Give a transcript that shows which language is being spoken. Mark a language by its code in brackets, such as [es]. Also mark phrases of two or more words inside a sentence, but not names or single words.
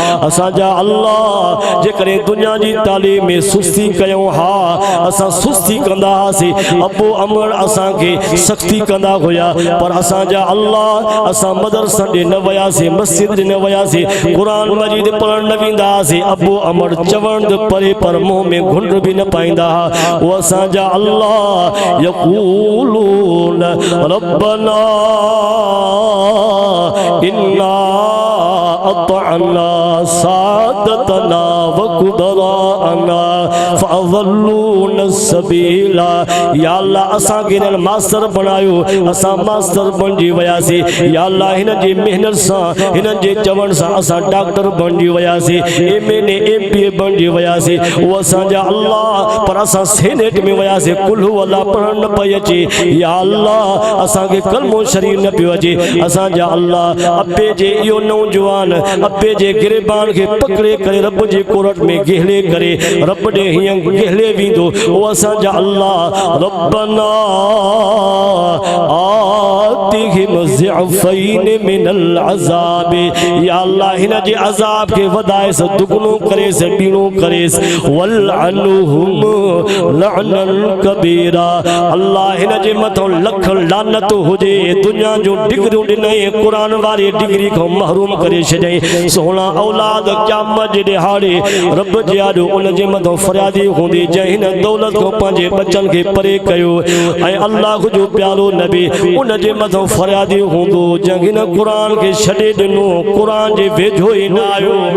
[sd] असांजा अल्लाह जेकॾहिं दुनिया जी तालीम में सुस्ती कयूं हा असां सुस्ती कंदा हुआसीं अबू अमर असांखे सख़्ती कंदा हुया पर असांजा अल्लाह असां मदरसा ॾे न वियासीं मस्जिद ॾे न वियासीं क़ुरान मजीद पढ़ण न वेंदा हुआसीं अबू अमर चवण परे पर मुंहं में घुंड बि न पाईंदा हुआ उहो असांजा अल्लाह [ar] يقولون ربنا إنا أطعنا سادتنا وكبراءنا فأضلونا السبيلا. [sd] या अल्लाह असांखे हिननि मास्टर बणायो असां मास्टर बणिजी वियासीं या अल्लाह हिन जी महिनत सां हिननि जे चवण सां असां डॉक्टर बणिजी वियासीं MA MP बणिजी वियासीं उहो असांजा अल्लाह पर असां सेनेट में वियासीं [ar] قل هو الله [sd] पढ़ण न पई अचे या अल्लाह असांखे कलमो शरीफ़ न पियो अचे असांजा अल्लाह अब्बे जे इहो नौजवान अब्बे जे गिरबान खे पकड़े करे रब जे कोरट में गिहले करे रब ॾे हीअं गिहले वेंदो उहो असांजा अल्लाह [ar] ربنا آتهم ضعفين من العذاب [sd] या अल्लाह हिन जे अज़ाब खे वधाएसि दुगनो करेसि ॿीणो करेसि [ar] والعنهم لعنا كبيرا. [sd] अल्लाह हिन जे मथां लख लानत हुजे दुनिया जो डिग्रियूं ॾिनई क़ुरान वारी डिग्री खां महरूम करे छॾियईं सोना औलाद क़यामत जे ॾिहाड़े रब जे आॾो उन जे मथां फरियादी हूंदी जंहिं हिन दौलत खां पंहिंजे बचनि खे परे कयो ऐं अल्लाह जो प्यारो नबी उन जे मथां फरियादी हूंदो जंहिं हिन क़ुरान खे छॾे ॾिनो क़ुरान जे वेझो ई न आयो